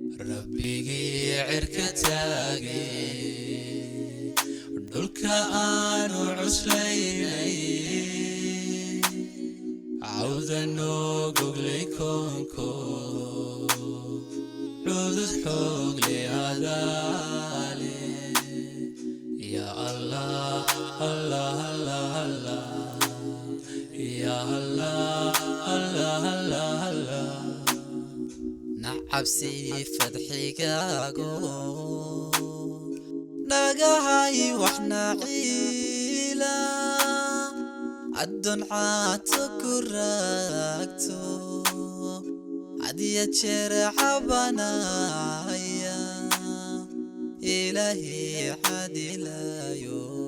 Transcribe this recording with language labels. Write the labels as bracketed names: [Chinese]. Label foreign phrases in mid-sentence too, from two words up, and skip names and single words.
[Somali] Rabbigii cirka taagay, dhulka aanu cuslaynay, cawda noo goglay koonko, cudud xoog leh hadaale. [Arabic] Ya Allah, Allah, Allah, Allah. Ya Allah, Allah, Allah, Allah. [Somali] Nacabsi fadxigaago, nagahay wax naciila. Addoon caato ku raagto, had iyo jeer cabanaya, Ilaahay caadilayo.